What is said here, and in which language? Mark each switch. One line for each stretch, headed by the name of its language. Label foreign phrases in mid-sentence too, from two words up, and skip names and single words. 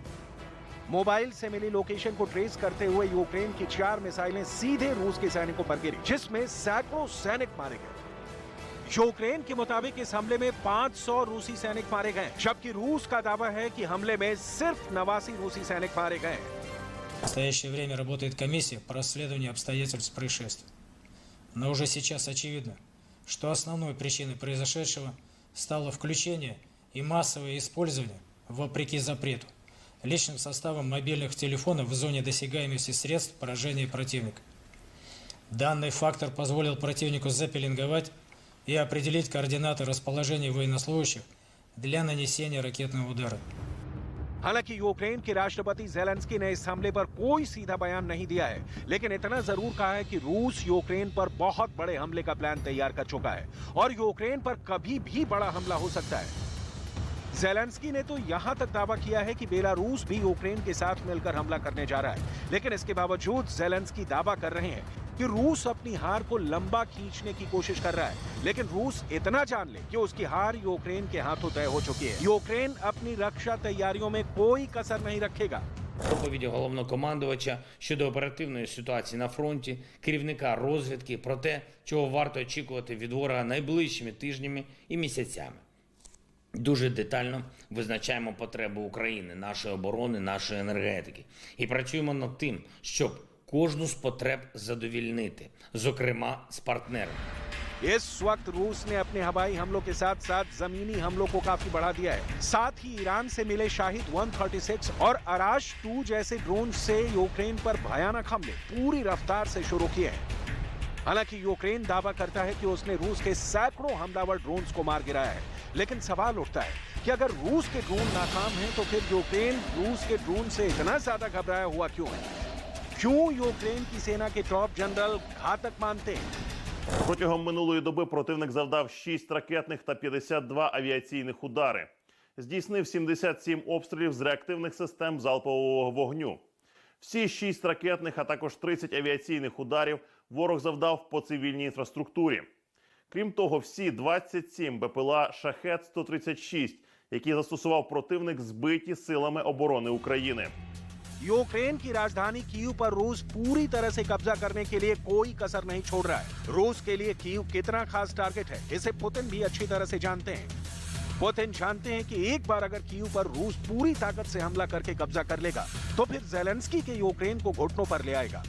Hindi: मोबाइल से मिली लोकेशन को ट्रेस करते हुए यूक्रेन की 4 मिसाइलें सीधे रूस के सैनिकों पर गिरी, जिसमें सैकड़ों सैनिक मारे गए। यूक्रेन के मुताबिक इस हमले में 500 रूसी सैनिक मारे गए, जबकि रूस का दावा है कि हमले में सिर्फ 89 रूसी सैनिक मारे गए।
Russian: В настоящее время работает комиссия по расследованию обстоятельств происшествия. Но уже сейчас очевидно, что основной причиной произошедшего стало включение и массовое использование, вопреки запрету, личным составом мобильных телефонов в зоне досягаемости средств поражения противника. Данный фактор позволил противнику запеленговать и определить координаты расположения военнослужащих для нанесения ракетного удара.
Hindi: हालांकि यूक्रेन के राष्ट्रपति ज़ेलेंस्की ने इस हमले पर कोई सीधा बयान नहीं दिया है, लेकिन इतना जरूर कहा है कि रूस यूक्रेन पर बहुत बड़े हमले का प्लान तैयार कर चुका है और यूक्रेन पर कभी भी बड़ा हमला हो सकता है। ज़ेलेंस्की ने तो यहां तक दावा किया है कि बेलारूस भी यूक्रेन के साथ मिलकर हमला करने जा रहा है, लेकिन इसके बावजूद ज़ेलेंस्की दावा कर रहे हैं कि रूस अपनी हार को लंबा खींचने की कोशिश कर रहा है। लेकिन रूस इतना जान ले कि उसकी हार यूक्रेन के हाथों तय हो चुकी है। यूक्रेन अपनी रक्षा तैयारियों में कोई कसर नहीं रखेगा।
Ukrainian: Доповіді головнокомандувача щодо оперативної ситуації на фронті, керівника розвідки про те, чого варто очікувати від ворога найближчими тижнями і місяцями. Дуже детально визначаємо потребу України, нашої оборони, нашої енергетики. І працюємо над тим, щоб кожну з потреб задовільнити, зокрема з партнерами.
Hindi: इस वक्त रूस ने अपने हवाई हमलों के साथ साथ जमीनी हमलों को काफी बढ़ा दिया है। साथ ही ईरान से मिले शाहिद 136 और अराश 2 जैसे ड्रोन से यूक्रेन पर भयानक हमले पूरी रफ्तार से शुरू किए हैं। हालांकि यूक्रेन दावा करता है कि उसने रूस के सैकड़ों हमलावर ड्रोन्स को मार गिराया है, लेकिन सवाल उठता है कि अगर रूस के ड्रोन नाकाम हैं तो फिर यूक्रेन रूस के ड्रोन से इतना ज्यादा घबराया हुआ क्यों है? क्यों यूक्रेन की सेना के
English: top general
Hindi: घातक मानते हैं?
Ukrainian: Протягом минулої доби противник завдав 6 ракетних та 52 авіаційних удари. Здійснив 77 обстрілів з реактивних систем залпового вогню. Всі 6 ракетних, а також 30 авіаційних ударів ворог завдав по цивільній інфраструктурі. Крім того, всі 27 БПЛА «Шахед-136», які застосував противник, збиті силами оборони України.
Hindi: यूक्रेन की राजधानी कीव पर रूस पूरी तरह से कब्जा करने के लिए कोई कसर नहीं छोड़ रहा है। रूस के लिए कीव कितना खास टारगेट है, इसे पुतिन भी अच्छी तरह से जानते हैं। पुतिन जानते हैं कि एक बार अगर कीव पर रूस पूरी ताकत से हमला करके कब्जा कर लेगा, तो फिर ज़ेलेंस्की के यूक्रेन को घुटनों पर ले आएगा।